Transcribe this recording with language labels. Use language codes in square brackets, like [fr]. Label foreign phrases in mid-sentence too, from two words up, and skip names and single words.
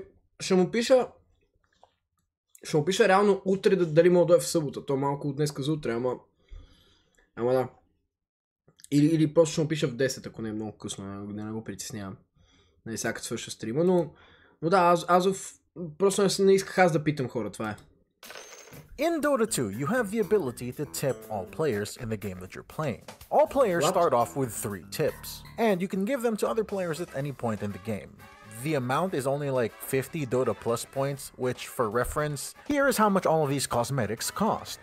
[bg] Ще му пиша реално утре дали мога да дойде в събота. То малко от днеска за утре, ама да. Или просто ще му пиша в 10, ако не е много късно, да не го притеснявам. Не сега като свърша стрима, но да, Азов просто не исках аз да питам хора, това е. [en] In Dota 2, you have the ability to tip all players in the game that you're playing. All players start off with 3 tips, and you can give them to other players at any point in the game. The amount is only like 50 Dota Plus points, which, for reference, here is how much all of these cosmetics cost.